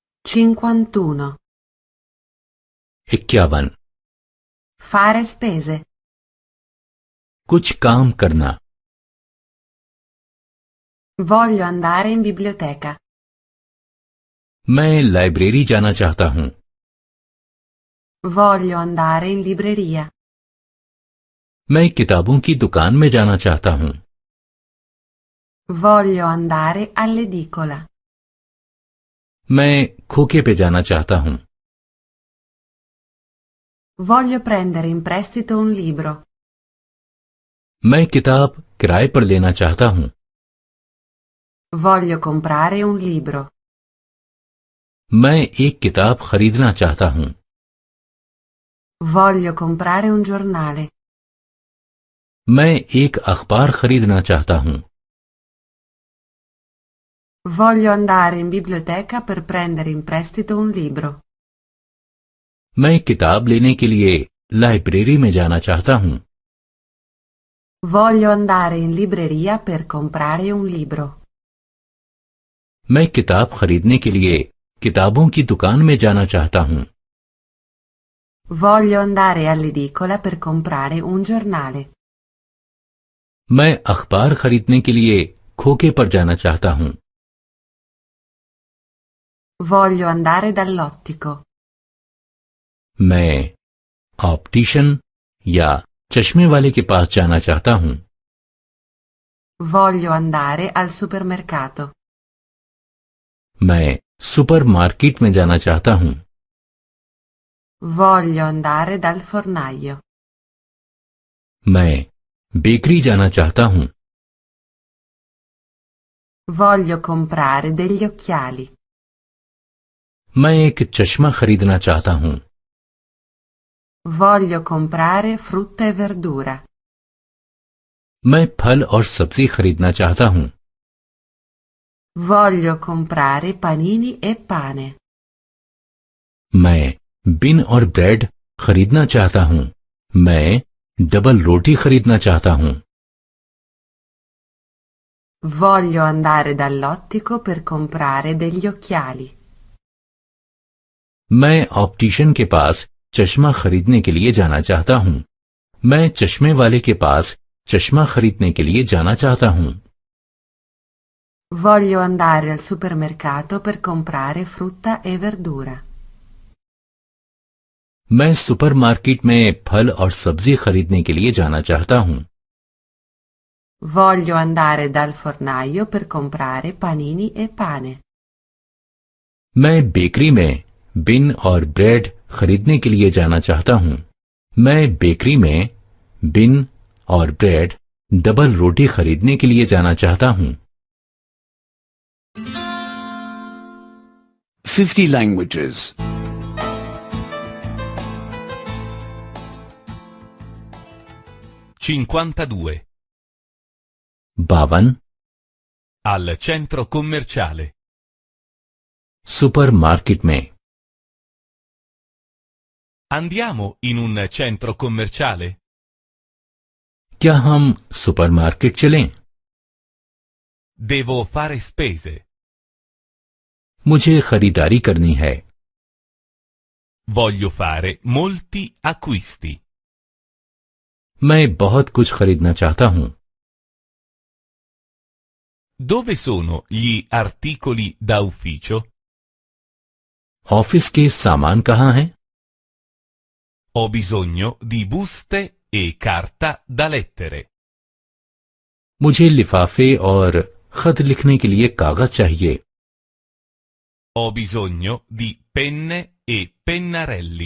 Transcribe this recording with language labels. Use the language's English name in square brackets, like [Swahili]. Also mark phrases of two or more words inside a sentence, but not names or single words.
[Italian] 51. 51. Fare spese. [Hindi] कुछ काम करना. [Italian] Voglio andare in biblioteca. [Hindi] मैं लाइब्रेरी जाना चाहता हूँ. [Italian] Voglio andare in libreria. [Hindi] मैं किताबों की दुकान में जाना चाहता हूँ. [Italian] Voglio andare all'edicola. [Hindi] मैं खोखे पे जाना चाहता हूँ. [Italian] Voglio prendere in prestito un libro. [Hindi] मैं किताब किराए पर लेना चाहता हूँ. [Italian] Voglio comprare un libro. [Hindi] मैं एक किताब खरीदना चाहता हूँ. [Italian] Voglio comprare un giornale. [Hindi] मैं एक अखबार खरीदना चाहता हूँ. [Italian] Voglio andare in biblioteca per prendere in prestito un libro. [Hindi] मैं किताब लेने के लिए लाइब्रेरी में जाना चाहता हूँ. [Italian] Voglio andare in libreria per comprare un libro. [Hindi] मैं किताब खरीदने के लिए किताबों की दुकान में जाना चाहता हूँ. [Italian] Voglio andare all'edicola per comprare un giornale. [Hindi] मैं अखबार खरीदने के लिए खोखे पर जाना चाहता हूँ. [Italian] Voglio andare dall'ottico. [Hindi] मैं ऑप्टिशियन या चश्मे वाले के पास जाना चाहता हूँ. [Italian] Voglio andare al supermercato. [Hindi] मैं सुपरमार्केट में जाना चाहता हूँ. [Italian] Voglio andare dal fornaio. [Hindi] मैं बेकरी जाना चाहता हूँ. [Italian] Voglio comprare degli occhiali. [Hindi] मैं एक चश्मा खरीदना चाहता हूँ. [Italian] Voglio comprare frutta e verdura. [Hindi] मैं फल और सब्जी खरीदना चाहता हूँ. [Italian] Voglio comprare panini e pane. [Hindi] मैं बिन और ब्रेड खरीदना चाहता हूँ. मैं डबल रोटी खरीदना चाहता हूँ. [Italian] Voglio andare dall'ottico per comprare degli occhiali. [Hindi] मैं ऑप्टिशियन के पास चश्मा खरीदने के लिए जाना चाहता हूँ. मैं चश्मे वाले के पास चश्मा खरीदने के लिए जाना चाहता हूँ. [Italian] Voglio andare al supermercato per comprare frutta e verdura. [Hindi] मैं सुपरमार्केट में फल और सब्जी खरीदने के लिए जाना चाहता हूँ. [Italian] Voglio andare dal fornaio per comprare panini e pane. [Hindi] मैं बेकरी में बिन और ब्रेड खरीदने के लिए जाना चाहता हूँ. मैं बेकरी में बिन और ब्रेड डबल रोटी खरीदने के लिए जाना चाहता हूँ. [English] 50 languages. 52. 52. [Italian] Al centro commerciale. [Hindi] सुपरमार्केट में. [Italian] Andiamo in un centro commerciale? [Hindi] क्या हम सुपरमार्केट चलें? [Italian] Devo fare spese. [Hindi] मुझे खरीदारी करनी है. [Italian] Voglio fare molti acquisti. [Hindi] मैं बहुत कुछ खरीदना चाहता हूँ. [Italian] Dove sono gli articoli da ufficio? [Hindi] ऑफिस के सामान कहाँ हैं? [Italian] Ho bisogno di buste e carta da lettere. [Hindi] मुझे लिफाफे और खत लिखने के लिए कागज चाहिए. [Italian] Ho bisogno di penne e pennarelli.